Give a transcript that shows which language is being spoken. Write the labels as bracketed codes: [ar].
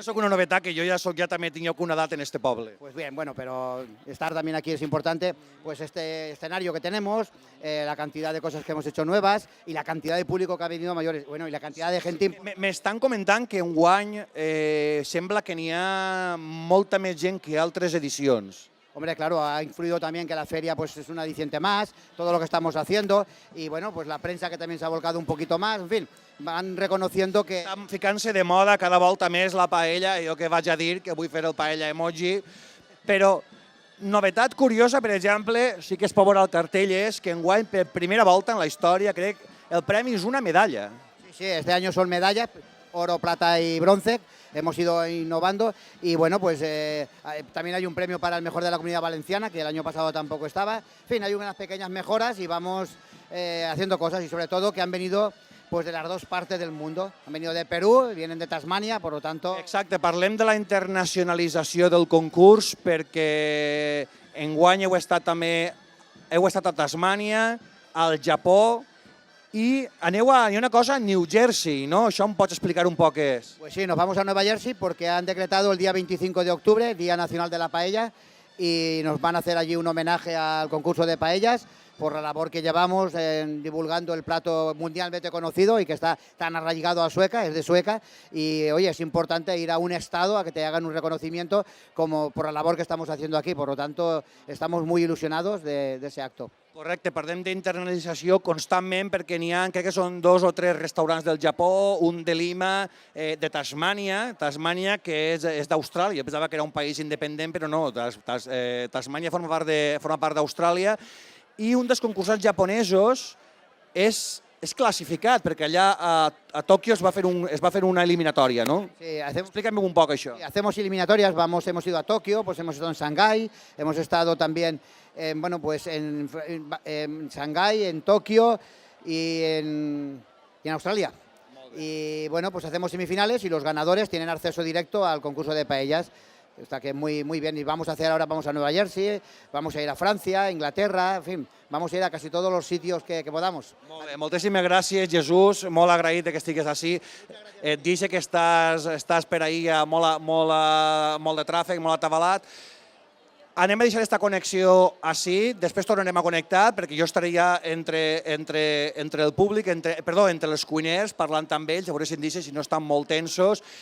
[ca] No soc una novetat, que jo ja també tinc una edat en este poble. [es] Pues bien, bueno, pero estar también aquí es importante. Pues este escenario que tenemos, la cantidad de cosas que hemos hecho nuevas y la cantidad de público que ha venido mayores. Bueno, y la cantidad de gente... [ca] M'estan comentant que enguany sembla que n'hi ha molta més gent que altres edicions. [es] Hombre, claro, ha influido también que la feria pues es un aliciente más, todo lo que estamos haciendo y bueno, pues la prensa que también se ha volcado un poquito más, en fin, van reconociendo que... [ca] Estan ficant-se de moda cada volta més la paella, jo que vaig a dir que vull fer el paella emoji, però novetat curiosa, per exemple, sí que es pot veure al cartell, és que enguany per primera volta en la història, crec, el premi és una medalla. [es] Sí, este año son medallas, oro, plata y bronce. Hemos ido innovando y bueno, pues también hay un premio para el mejor de la Comunidad Valenciana, que el año pasado tampoco estaba. En fin, hay unas pequeñas mejoras y vamos haciendo cosas y sobre todo que han venido pues de las dos partes del mundo. Han venido de Perú, vienen de Tasmania, por lo tanto... [ca] Exacte, parlem de la internacionalització del concurs perquè enguany heu estat a Tasmània, al Japó, i aneu a una cosa, New Jersey, ¿no? Això em pots explicar un poc què és? [es] Pues sí, nos vamos a Nueva Jersey porque han decretado el día 25 de octubre, Día Nacional de la Paella, y nos van a hacer allí un homenaje al concurso de paellas por la labor que llevamos divulgando el plato mundialmente conocido y que está tan arraigado a Sueca, es de Sueca, y oye, es importante ir a un estado a que te hagan un reconocimiento como por la labor que estamos haciendo aquí, por lo tanto estamos muy ilusionados de ese acto. [ca] Correcte, parlem d'internalització constantment perquè n'hi ha, crec que són 2 o 3 restaurants del Japó, un de Lima, de Tasmània, que és d'Austràlia. Pensava que era un país independent, però no, Tasmània forma part d'Austràlia, i un dels concursants japonesos és classificat, perquè allà a Tòquio es va fer una eliminatòria, ¿no? Sí, [es] explícame un poco això. Sí, hacemos eliminatorias, hemos ido a Tokio, pues hemos estado en Shanghái, hemos estado también en Shanghái, en Tokio y en Australia. Y bueno, pues hacemos semifinales y los ganadores tienen acceso directo al concurso de paellas. Está que muy bien. Y vamos a Nueva Jersey, vamos a ir a Francia, Inglaterra, en fin, vamos a ir a casi todos los sitios que podamos. [ca] Molt bé, moltíssimes gràcies, Jesús, molt agraït que estigues així. Et dice que estàs per ahir molt de tràfic, molt atabalat. Anem a deixar aquesta connexió així, després tornarem a connectar, perquè jo estaré ja entre el públic, entre els cuiners, parlant amb ells, a veure si em deixen si no estan molt tensos.